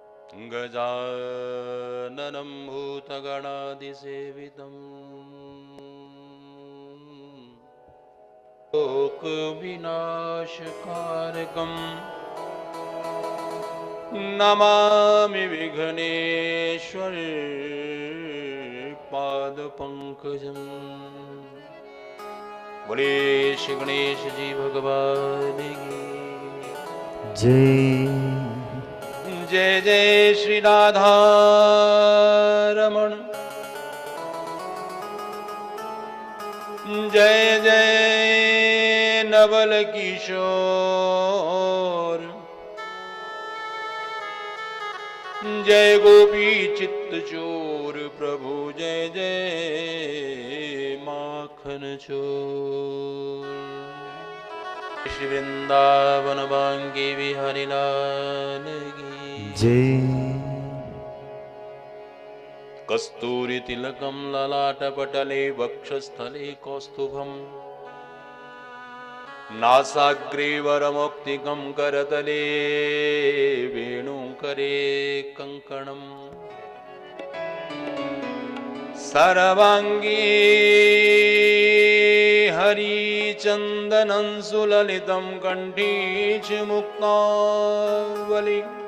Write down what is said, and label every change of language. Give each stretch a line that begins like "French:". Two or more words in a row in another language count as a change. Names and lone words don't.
Sanskrit: गजाननं भूतगणादिसेवितं लोकविनाशकारकं नमामि विघ्नेश्वर पादपङ्कजम्।
Hindi: बोले श्री गणेश जी भगवान की जय। जय जय श्री राधा रमण, जय जय नवल किशोर, जय गोपी चित्त चोर प्रभु, जय जय माखन चोर। श्री वृंदावन बांके बिहारी लाल की जय।
Sanskrit: कस्तूरी तिलकम ललाटपटले वक्षस्थले कौस्तुभम, नासाग्रे वरमौक्तिकं करतले वेणुकरे कंकणम, सर्वांगी हरिचंदनं सुललितं कंठी च मुक्तावली,